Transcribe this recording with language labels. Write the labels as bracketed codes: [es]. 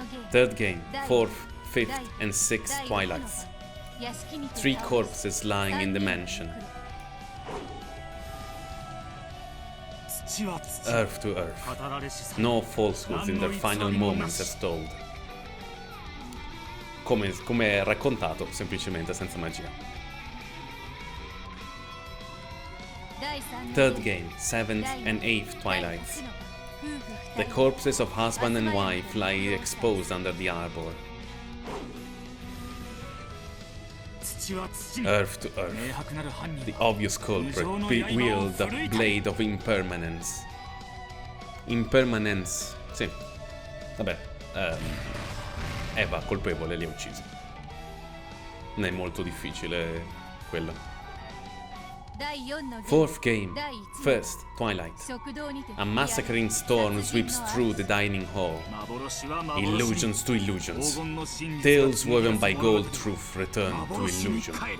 [en] Third game, fourth, fifth and sixth Twilights. 3 corpses lying in the mansion. Earth to earth. No falsehoods in their final moments as told. [it] Come è raccontato semplicemente senza magia. [en] Third game, 7th and 8th Twilights. The corpses of husband and wife lie exposed under the arbor. Earth to earth. The obvious culprit wields the blade of impermanence. [it] Impermanence. Sì. Vabbè. Eva, colpevole, li ha uccisi. Non è molto difficile quello. [en] Fourth game, first Twilight. A massacring storm sweeps through the dining hall. Illusions to illusions. Tales woven by gold truth return to illusion.